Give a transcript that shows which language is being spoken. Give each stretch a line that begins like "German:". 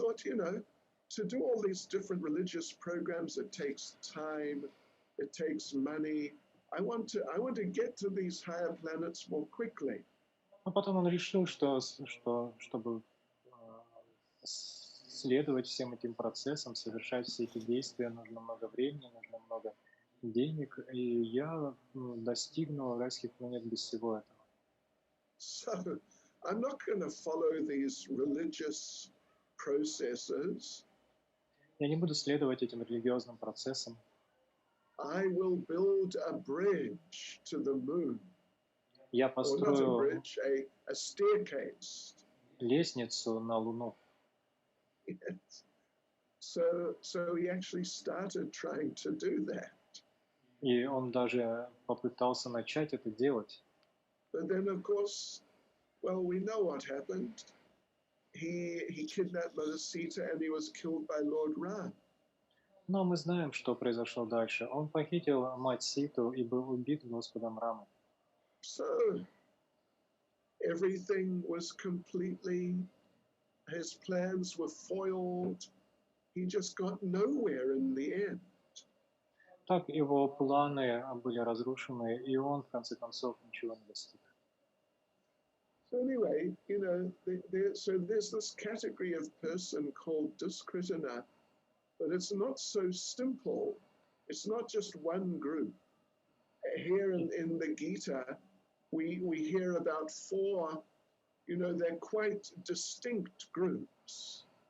English: thought, you know, to do all these different religious programs, it takes time, it takes money. I want to get to these higher planets more quickly.
Russian: Но потом он решил, что чтобы следовать всем этим процессам, совершать все эти действия, нужно много времени, нужно много денег, и я достигну райских планет без всего этого.
English: So I'm not going to follow these religious processes.
Russian: Я не буду следовать этим религиозным процессам.
English: I will build a bridge to the moon.
Russian: Я
English: Or not a
Russian: построю
English: bridge, a staircase.
Russian: лестницу на Луну.
English: Yes. So he actually started trying to do that.
Russian: И он даже попытался начать это делать.
English: But then, of course, well, we know what happened. He kidnapped Mother Sita and he was killed by Lord Ram.
Russian: Но мы знаем, что произошло дальше. Он похитил мать Ситу и был убит Господом Рамой.
English: So everything was completely, his plans were foiled. He just got nowhere in the end.
Russian: Так его планы были разрушены, и он, в конце концов, ничего не достиг.
English: So anyway, you know, so there's this category of person called Duskritana, but it's not so simple. It's not just one group. Here in the Gita, we hear about four, you know, they're quite distinct groups.